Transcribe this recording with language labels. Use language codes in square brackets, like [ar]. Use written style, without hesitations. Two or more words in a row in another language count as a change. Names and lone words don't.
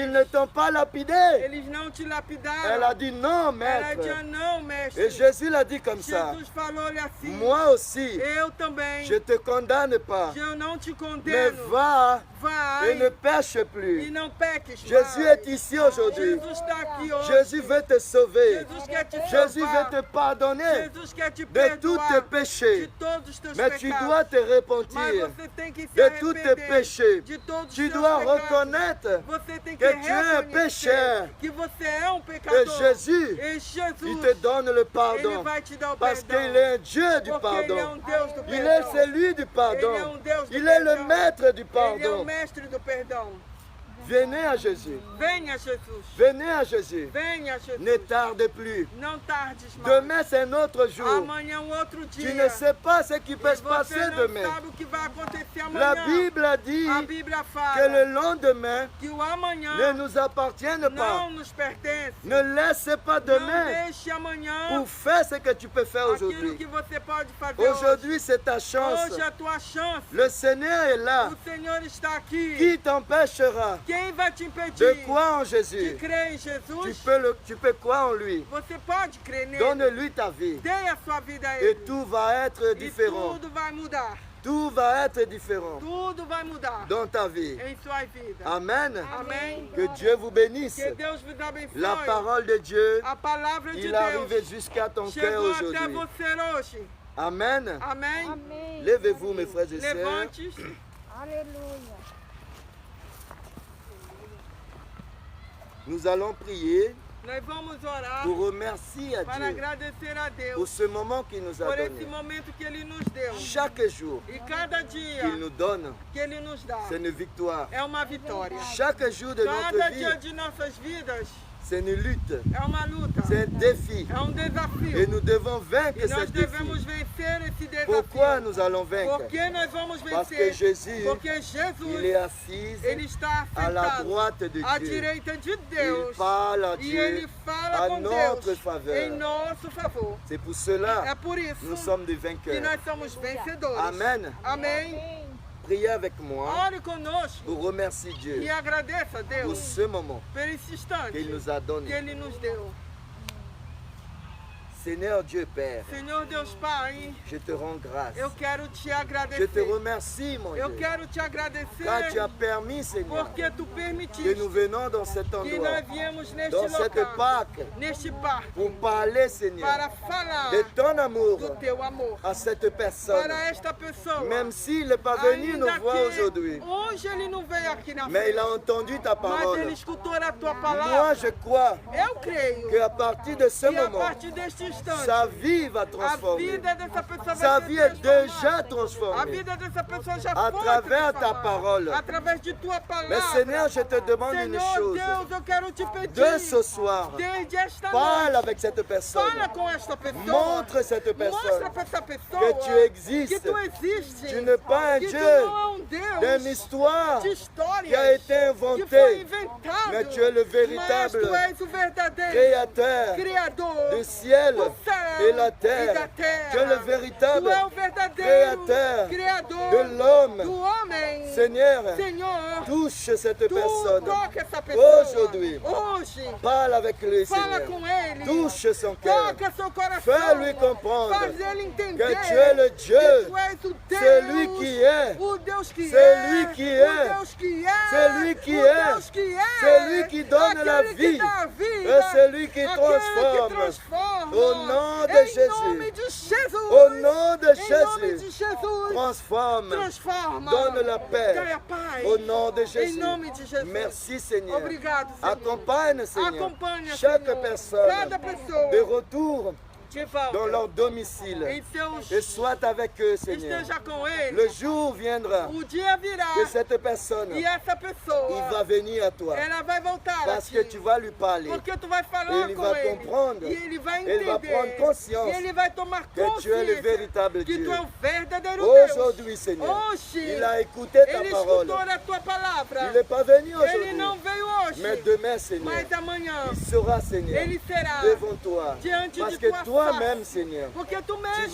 [fr] Ils ne t'ont pas lapidé. [pt] Eles não te [fr] Elle a [pt] lapidaram. [fr] dit non, [pt] Ela [fr] maître. [pt] dizia: não, mestre. [fr] Et Jésus l'a dit comme ça, [pt] Jesus falou-lhe assim: [fr] moi aussi, [pt] eu também. [fr] je te condamne pas, [pt] Eu não te [fr] mais [pt] condeno. [fr] va [pt] Vai [fr] et ne pêche [pt] e [fr] plus. [pt] não peques [fr] Jésus [pt] mais. [fr] est ici aujourd'hui. [pt] Jesus está aqui hoje. [fr] Jésus veut te sauver. [pt] Jesus quer te [fr] Jésus [pt] salvar. [fr] veut te pardonner [pt] Jesus quer te [fr] de tous tes [pt] perdoar de [fr] péchés. [pt] todos os teus [fr] Mais tu [pt] pecados. [fr] dois te [pt] Mas [fr] repentir [pt] você tem que se [fr] de tous tes [pt] arrepender [fr] péchés. [pt] de todos os [fr] Tu [pt] seus [fr] dois [pt] pecados. [fr] reconnaître [pt] Você tem [fr] que [pt] que [fr] tu es un [pt] reconhecer [fr] pécheur. [pt] que você é um que pecador. [fr] Jésus, [pt] E [fr] il [pt] Jesus, [fr] te donne le [pt] ele [fr] pardon. [pt] vai te dar o [fr] Parce [pt] perdão. [fr] qu'il est un Dieu du [pt] Porque ele é [fr] pardon. [pt] um Deus do [fr] Il est [pt] perdão. [fr] celui du [pt] Ele é [fr] pardon. [pt] um Deus do [fr] Il est le [pt] perdão. [fr] maître du [pt] Ele é o [fr] pardon. [pt] mestre do perdão. [fr] Venez à Jésus. [pt] Venha, Jesus. [fr] Venez à Jésus. [pt] Venha, Jesus. [fr] Ne tarde plus. [pt] Não tardes mais. [fr] Demain, c'est un autre jour. [pt] Amanhã é um outro dia. [fr] Tu ne sais pas ce qui peut [pt] E se você passer não demain. sabe o que vai acontecer [fr] La [pt] amanhã. [fr] Bible a dit [pt] A Bíblia [fr] que [pt] fala [fr] le lendemain [pt] que o amanhã [fr] ne nous appartient pas. [pt] não nos pertence. [fr] Ne laisse pas [pt] Não [fr] demain [pt] deixe amanhã [fr] pour faire ce que tu peux faire [pt] aquilo [fr] aujourd'hui. [pt] que você pode fazer hoje. [fr] Aujourd'hui, c'est ta chance. [pt] Hoje é a tua chance. [fr] Le Seigneur est là. [pt] O Senhor está aqui. [fr] Qui t'empêchera [pt] Quem vai te impedir [fr] de croire en [pt] de [fr] Jésus? [pt] crer em Jesus? [fr] Tu peux croire en lui. [pt] Você pode crer nele. [fr] Donne-lui ta vie. [pt] Dê a sua vida a [fr] Et [pt] ele. [fr] tout va être [pt] E [fr] différent. [pt] tudo vai mudar. [fr] Tout va être différent [pt] Tudo vai mudar [fr] dans ta vie. [pt] em sua vida. [fr] Amen. [pt] Amém. [fr] Que Dieu vous bénisse. [pt] Que Deus vos abençoe. [fr] La parole de Dieu, [pt] A palavra de [fr] il [pt] Deus [fr] arrive jusqu'à ton cœur [pt] chegou até [fr] aujourd'hui. [pt] você hoje. Amen. Amém. Amém. [fr] Levez-vous, mes frères et sœurs. [pt] Levante-se. Aleluia. [fr] Nous allons prier [pt] Nós vamos orar [fr] pour remercier à [pt] para [fr] Dieu [pt] agradecer a [fr] pour [pt] Deus [fr] ce moment qu'il nous a [pt] por esse [fr] donné. [pt] momento que Ele nos deu. [fr] Chaque jour [pt] E cada dia [fr] qu'il nous donne, [pt] que Ele nos dá [fr] c'est une victoire. [pt] é uma vitória. [fr] Chaque jour de [pt] Cada [fr] notre [pt] dia [fr] vie, [pt] de nossas vidas [fr] c'est une lutte, [pt] é uma luta. [fr] c'est un défi. [pt] É um [fr] Et [pt] desafio. [fr] nous devons vaincre [pt] E nós [fr] ce [pt] devemos [fr] défi. [pt] vencer esse [fr] Pourquoi [pt] desafio. [fr] nous allons vaincre? [pt] Por que nós vamos [fr] Parce que [pt] vencer? [fr] Jésus, [pt] Porque [fr] il est [pt] Jesus, [fr] assis [pt] Ele está [fr] à la [pt] sentado [fr] droite de [pt] à [fr] Dieu. [pt] direita de [fr] Il [pt] Deus. [fr] parle à [pt] E [fr] Dieu [pt] Ele fala [fr] à [pt] com [fr] notre [pt] Deus [fr] faveur. [pt] em nosso favor. [fr] C'est pour [pt] É [fr] cela [pt] por [fr] que [pt] isso [fr] nous sommes des [pt] que [fr] vainqueurs. [pt] nós somos vencedores. [fr] Amen. [pt] Amém. [fr] Priez avec moi [pt] Ore conosco [fr] pour remercier Dieu [pt] e agradeça a [fr] pour [pt] Deus [fr] ce moment [pt] por esse instante [fr] qu'il nous a [pt] que [fr] donné. [pt] Ele nos deu. [fr] Seigneur Dieu Père, [pt] Senhor Deus Pai, [fr] je te rends grâce. [pt] eu quero te [fr] Je te [pt] agradecer. [fr] remercie, mon [pt] Eu [fr] Dieu, [pt] quero te agradecer [fr] car tu as permis, Seigneur, [pt] porque tu [fr] que [pt] permitiste [fr] nous venons dans cet [pt] que [fr] endroit, [pt] nós viemos neste [fr] dans cette [pt] local, [fr] Pâque, [pt] neste parque, [fr] pour parler, Seigneur, [pt] para falar [fr] de ton amour [pt] do teu amor [fr] à cette personne. [pt] para esta pessoa. [fr] Même s'il n'est pas venu [pt] Ainda [fr] nous voir [pt] que [fr] aujourd'hui, [pt] hoje ele não veio aqui na [fr] mais [pt] frente, [fr] il a entendu ta [pt] mas ele [fr] parole. [pt] escutou a tua [fr] Moi, [pt] palavra. [fr] je crois [pt] Eu creio [fr] qu'à partir de ce [pt] que a [fr] moment, [pt] partir deste instante, [fr] sa vie va [pt] a [fr] transformer. [pt] vida dessa pessoa [fr] Sa [pt] vai [fr] vie [pt] ser [fr] est déjà [pt] transformada. A [fr] transformée. [pt] vida dessa pessoa já [fr] À [pt] foi [fr] travers ta [pt] transformada. [fr] parole. [pt] Através de tua palavra. [fr] Mais Seigneur, je te demande une [pt] Senhor [fr] chose. [pt] Deus, eu quero te pedir. [fr] De ce soir, [pt] Desde esta [fr] parle [pt] noite. [fr] avec cette personne. [pt] Fala com esta pessoa. [fr] Montre cette [pt] Mostra [fr] personne [pt] para essa pessoa [fr] que tu existes. [pt] que tu existes. [fr] Tu n'es pas un [pt] que [fr] Dieu [pt] tu não é um Deus [fr] d'une histoire [pt] de histórias [fr] qui a été [pt] que foi [fr] inventée. [pt] inventado. [fr] Mais tu es le [pt] Mas [fr] véritable [pt] tu és o verdadeiro [fr] Créateur [pt] Criador [fr] du ciel [pt] do céu [fr] et la [pt] e da [fr] terre. [pt] terra. [fr] Tu es le véritable [pt] Tu é o verdadeiro [fr] Créateur [pt] Criador [fr] de l'homme. [pt] do homem. [fr] Seigneur, [pt] Senhor, [fr] touche cette [pt] tu [fr] personne. [pt] toca essa pessoa [fr] Aujourd'hui. [pt] hoje. [fr] Parle avec lui, [pt] Fala [fr] Seigneur. [pt] com ele. [fr] Touche son cœur. [pt] Toca seu coração. [fr] Fais-lui comprendre [pt] Faz ele entender [fr] que tu es le Dieu, [pt] que tu és o Deus, [fr] celui qui est, [pt] o Deus que [fr] celui [pt] é, [fr] qui est, [pt] o Deus que é, [fr] celui qui [pt] o [fr] est, [pt] Deus que é, [fr] celui qui donne la [pt] aquele que [fr] vie, [pt] dá a vida, [fr] et celui qui [pt] aquele [fr] transforme. [pt] que transforma. [fr] Au nom de [pt] em [fr] Jésus. [pt] nome de Jesus. [fr] Au nom de [pt] Em nome de [fr] Jésus, [pt] Jesus. [fr] transforme, [pt] Transforma. [fr] donne la paix. [pt] Dai a paz. [fr] Au nom de [pt] Em [fr] Jésus. [pt] nome de Jesus. [fr] Merci Seigneur. [pt] Obrigado, Senhor. [fr] Accompagne Seigneur [pt] Acompanha, [fr] chaque [pt] Senhor, [fr] personne [pt] cada pessoa. [fr] de retour [pt] de volta [fr] dans leur domicile. [pt] em teus, [fr] Et sois avec eux, Seigneur. [pt] esteja com eles. [fr] Le jour viendra [pt] O dia virá [fr] que cette personne, [pt] e essa [fr] il [pt] pessoa, [fr] va venir à toi. [pt] ela vai voltar a [fr] Parce [pt] ti. [fr] que tu vas lui parler. [pt] Porque tu vai [fr] Et [pt] falar [fr] il [pt] com [fr] va [pt] ele. [fr] comprendre. [pt] E ele vai Ele vai entender. [fr] prendre conscience [pt] E ele vai tomar [fr] que tu es le [pt] consciência [fr] véritable [pt] que [fr] Dieu. [pt] tu é o verdadeiro Deus. [fr] Aujourd'hui, Seigneur, [pt] Hoje, [fr] il a écouté ta [pt] ele [fr] parole. [pt] escutou a tua palavra. [fr] Il n'est pas venu [pt] Ele [fr] aujourd'hui. [pt] não veio hoje. [fr] Mais demain, Seigneur, [pt] Mas amanhã [fr] il sera, Seigneur, [pt] ele será [fr] devant toi. [pt] diante [fr] Parce [pt] de [fr] que [pt] tua [fr] toi-même, [pt] face. [fr] Seigneur, [pt] Porque tu mesmo,